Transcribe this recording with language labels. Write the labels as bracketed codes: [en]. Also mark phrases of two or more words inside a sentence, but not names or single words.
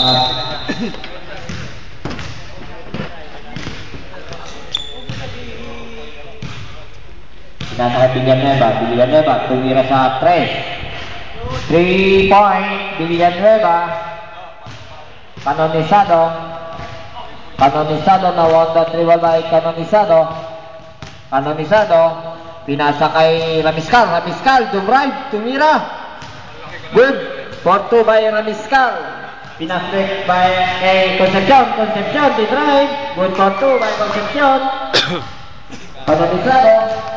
[tl] Pinasa kay Villanueva. Villanueva. Tumira sa 3. 3 point. Villanueva. Kanonisado. [en] Kanonisado na won the dribble by Kanonisado. [tl] Kanonisado. Pinasa kay Ramiskal. Ramiskal. Dumrive. Tumira. [en] Good. 4-2 by Ramiskal. [tl] Pinasek by kay Concepcion. Concepcion. [en] Di drive. Good 4-2 by Concepcion. Kanonisado.